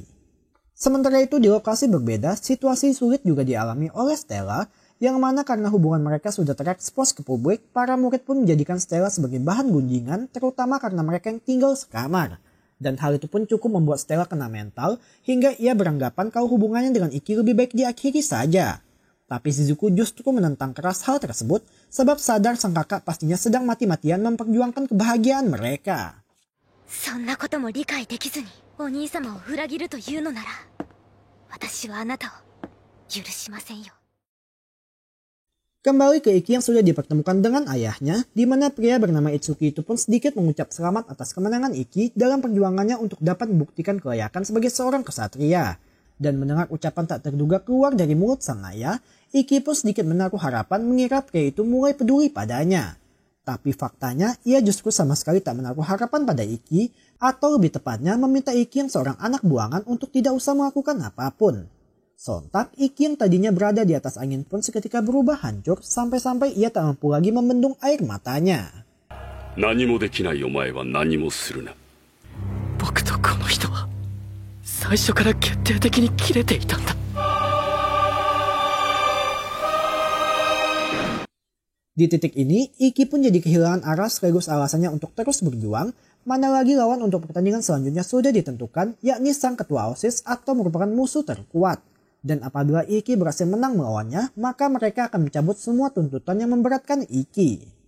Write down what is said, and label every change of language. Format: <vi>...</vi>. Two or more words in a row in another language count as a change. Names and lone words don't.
<id>Sementara itu di lokasi berbeda, situasi sulit juga dialami oleh Stella, yang mana karena hubungan mereka sudah terekspos ke publik, para murid pun menjadikan Stella sebagai bahan gunjingan, terutama karena mereka yang tinggal sekamar. Dan hal itu pun cukup membuat Stella kena mental, hingga ia beranggapan kalau hubungannya dengan Iki lebih baik diakhiri saja. Tapi Shizuku justru menentang keras hal tersebut, sebab sadar sang kakak pastinya sedang mati-matian memperjuangkan kebahagiaan mereka.</id> <ja>そんなことも理解できずにお兄様を裏切るというのなら、私はあなたを許しませんよ。</ja> <id>Kembali ke Iki yang sudah dipertemukan dengan ayahnya, di mana pria bernama Itsuki itu pun sedikit mengucap selamat atas kemenangan Iki dalam perjuangannya untuk dapat membuktikan kelayakan sebagai seorang kesatria. Dan mendengar ucapan tak terduga keluar dari mulut sang ayah, Iki pun sedikit menaruh harapan mengira pria itu mulai peduli padanya. Tapi faktanya, ia justru sama sekali tak menaruh harapan pada Iki, atau lebih tepatnya meminta Iki yang seorang anak buangan untuk tidak usah melakukan apapun. Sontak, Iki yang tadinya berada di atas angin pun seketika berubah hancur sampai-sampai ia tak mampu lagi membendung air matanya.</id> <ja>何もできないお前は何もするな。僕とこの人は最初から決定的に切れていたんだ。</ja> <id>Di titik ini, Iki pun jadi kehilangan arah sekaligus alasannya untuk terus berjuang, mana lagi lawan untuk pertandingan selanjutnya sudah ditentukan, yakni sang ketua OSIS atau merupakan musuh terkuat. Dan apabila Iki berhasil menang melawannya, maka mereka akan mencabut semua tuntutan yang memberatkan Iki.</id>